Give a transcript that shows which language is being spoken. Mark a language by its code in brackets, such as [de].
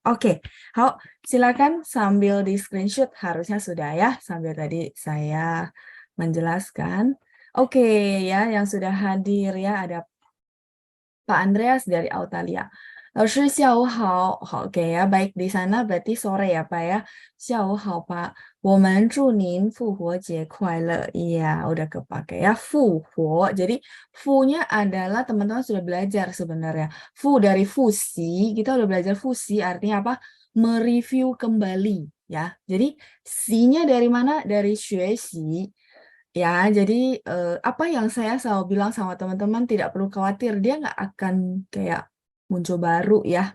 [id] Oke, silakan sambil di screenshot, harusnya sudah ya, sambil tadi saya menjelaskan. Oke ya, yang sudah hadir ya, ada Pak Andreas dari Autalia. [zh] 老师下午好，好， [id] oke ya, baik di sana berarti sore ya Pak ya. [zh] 下午好Pak, 我们祝您复活节快乐. [id] Iya, udah kepake ya, 复活. Jadi fu-nya adalah teman-teman sudah belajar sebenarnya. Fu dari fusi, kita udah belajar fusi artinya apa? Mereview kembali ya. Jadi si-nya dari mana? Dari 学习.Ya, jadi apa yang saya selalu bilang sama teman-teman tidak perlu khawatir, dia nggak akan kayak muncul baru ya.